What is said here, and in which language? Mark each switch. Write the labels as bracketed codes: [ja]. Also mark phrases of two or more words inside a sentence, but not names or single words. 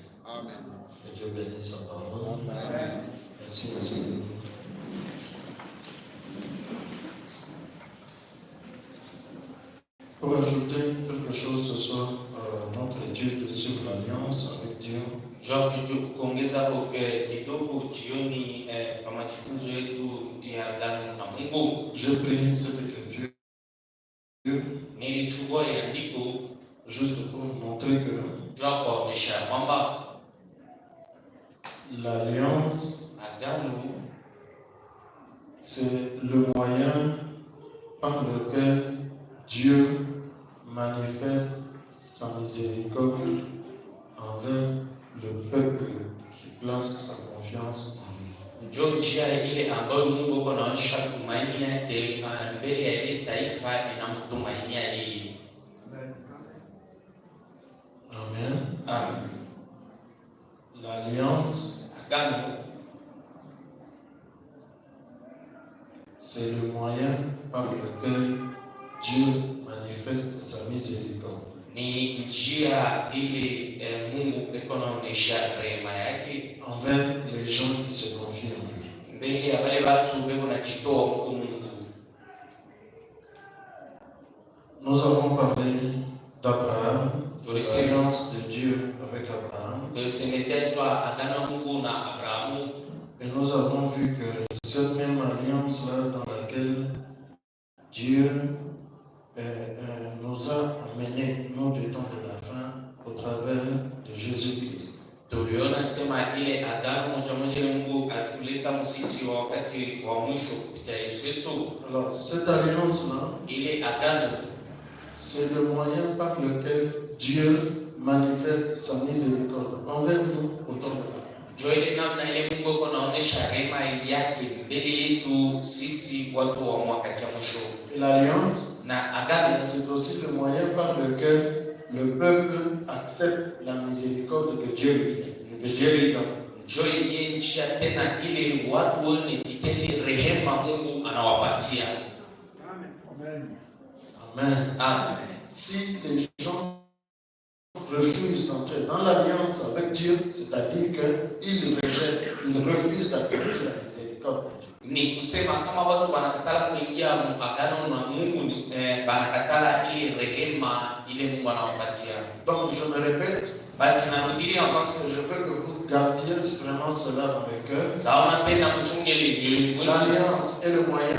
[fr] Amen. Que Dieu bénisse sa parole. Amen. Merci, Seigneur. Pour ajouter quelque chose ce soir, notre étude sur l'alliance avec Dieu. [sw] Kuongeza kidogo jioni kwa majifunzo yetu ya agano na Mungu. [fr] J'ai pris cette écriture [sw] Nilichukua andiko [fr] juste pour vous montrer que [sw] kuonyesha kwamba [fr] l'alliance, [sw] agano, [fr] c'est le moyen par lequel Dieu manifeste sa miséricorde envers le peuple qui place sa confiance en lui. [sw] Ndio njia ile ambayo Mungu anaonyesha tumaini yake mbele ya ile taifa inamtumainia yeye. Amen. Amen. [fr] L'alliance, [sw] agano, [fr] c'est le moyen par lequel Dieu manifeste sa miséricorde. [sw] Ni njia ile Mungu anaonyesha rehema yake [fr] envers les gens qui se confient en lui. [sw] mbele ya wale watu wanajitoa kwa Mungu. [fr] Nous avons parlé d'Abraham, de l'alliance de Dieu avec Abraham. Et nous avons vu que cette même alliance-là dans laquelle Dieu nous a amenés, nous du temps de la fin, au travers de Jésus-Christ. [sw] Tuliona sema ile agano moja Mungu atuleta msisi wa wakati wa mwisho kupitia Yesu Kristo. [fr] Alors cette alliance-là, [sw] ile agano, [fr] c'est le moyen par lequel Dieu manifeste sa miséricorde envers nous au temps de la fin. [sw] Ndio ile namna ile Mungu anaonyesha rehema yake mbele yetu sisi watu wa wakati wa mwisho. [fr] L'alliance, [sw] na agano, [fr] c'est aussi le moyen par lequel le peuple accepte la miséricorde que Dieu lui fait, que Dieu lui donne. [sw] Ndio ile njia tena ile watu wanatikeni rehema Mungu anawapatia. Amen. Amen. Amen. [fr] Si les gens refusent d'entrer dans l'alliance avec Dieu, c'est-à-dire qu'ils rejettent, ils refusent d'accepter la miséricorde de Dieu. [sw] Ni kusema kama watu wanakatala kuingia agano na Mungu, wanakatala ile rehema ile Mungu anawapatia. [fr] Donc je me répète, [sw] basi narudia [fr] parce que je veux que vous gardiez vraiment cela dans mes cœurs. [sw] Sawa napenda mchunge ile. [fr] L'alliance est le moyen